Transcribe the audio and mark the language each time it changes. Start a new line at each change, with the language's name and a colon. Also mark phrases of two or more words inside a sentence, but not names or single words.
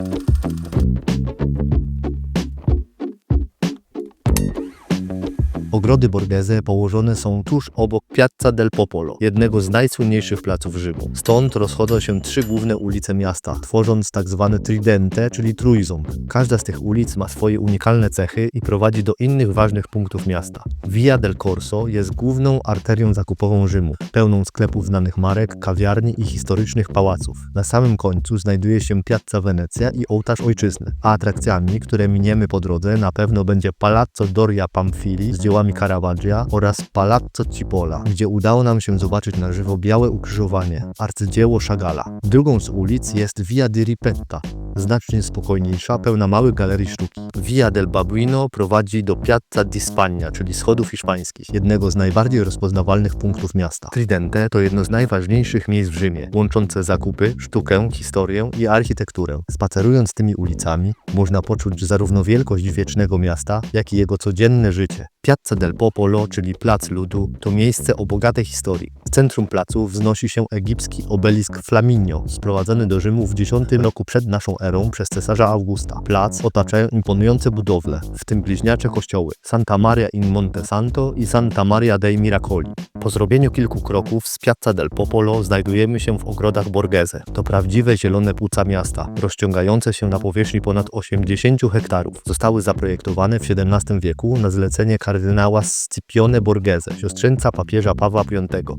Polish: Ogrody Borghese położone są tuż obok Piazza del Popolo, jednego z najsłynniejszych placów Rzymu. Stąd rozchodzą się trzy główne ulice miasta, tworząc tzw. tridente, czyli trójząb. Każda z tych ulic ma swoje unikalne cechy i prowadzi do innych ważnych punktów miasta. Via del Corso jest główną arterią zakupową Rzymu, pełną sklepów znanych marek, kawiarni i historycznych pałaców. Na samym końcu znajduje się Piazza Venezia i ołtarz ojczyzny, a atrakcjami, które miniemy po drodze, na pewno będzie Palazzo Doria Pamphili z dziełami Caravaggia oraz Palazzo Cipolla, gdzie udało nam się zobaczyć na żywo Białe Ukrzyżowanie, arcydzieło Chagalla. Drugą z ulic jest Via di Ripetta, znacznie spokojniejsza, pełna małych galerii sztuki. Via del Babuino prowadzi do Piazza di Spagna, czyli schodów hiszpańskich, jednego z najbardziej rozpoznawalnych punktów miasta. Tridente to jedno z najważniejszych miejsc w Rzymie, łączące zakupy, sztukę, historię i architekturę. Spacerując tymi ulicami, można poczuć zarówno wielkość wiecznego miasta, jak i jego codzienne życie. Piazza del Popolo, czyli Plac Ludu, to miejsce o bogatej historii. W centrum placu wznosi się egipski obelisk Flaminio, sprowadzony do Rzymu w X roku przed naszą erą przez cesarza Augusta. Plac otaczają imponujące budowle, w tym bliźniacze kościoły Santa Maria in Monte Santo i Santa Maria dei Miracoli. Po zrobieniu kilku kroków z Piazza del Popolo znajdujemy się w ogrodach Borghese. To prawdziwe zielone płuca miasta, rozciągające się na powierzchni ponad 80 hektarów. Zostały zaprojektowane w XVII wieku na zlecenie kardynała Scipione Borghese, siostrzeńca papieża Pawła V.